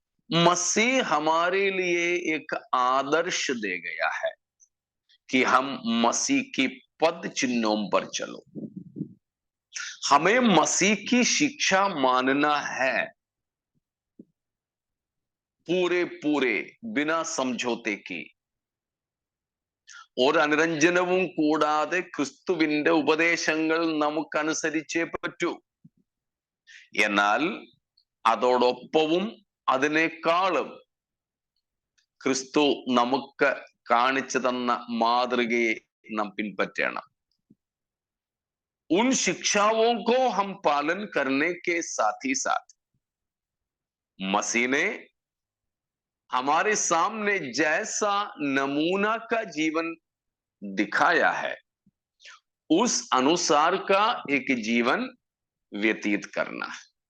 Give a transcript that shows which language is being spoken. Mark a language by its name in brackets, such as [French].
[Hindi] मसीह हमारे लिए एक आदर्श दे गया है कि हम मसीह की पद चिन्हों पर चलो। हमें मसीह की शिक्षा मानना है, पूरे पूरे बिना समझौते की। [Malayalam] ഒരു അനുരഞ്ജനവും കൂടാതെ ക്രിസ്തുവിന്റെ ഉപദേശങ്ങൾ നമുക്കനുസരിച്ചേ പറ്റൂ. എന്നാൽ അതോടൊപ്പവും അതിനേക്കാളും ക്രിസ്തു നമുക്ക് കാണിച്ചു തന്ന മാതൃകയെ നാം പിൻപറ്റണം. [Hindi] उन शिक्षाओं को हम पालन करने के साथ ही साथ मसीह ने हमारे सामने जैसा नमूना का जीवन दिखाया है, उस अनुसार का एक जीवन व्यतीत करना है।